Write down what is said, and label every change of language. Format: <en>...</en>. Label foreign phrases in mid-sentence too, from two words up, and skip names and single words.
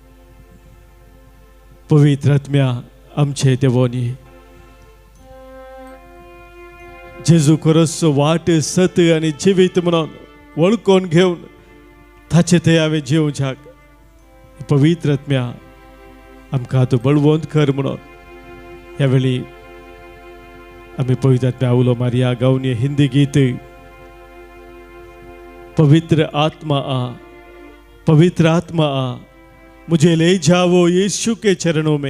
<kok>पवित्र आत्म्या आमचे देवोनी, जेजू खरोच वाट, सत आनी जिवीत म्हणून वळखून घेवन ताचे थंय हांवें जिवच्याक पवित्र आत्म्या आमकां तूं बळवंत कर म्हणून ह्या वेळी आमी पवित्र आत्म्या उलो मारया. गावन ये</kok> <hi>हिंदी गीत पवित्र आत्मा आ, पवित्र आत्मा आ, मुझे ले जाओ यीशु के चरणों में.</hi>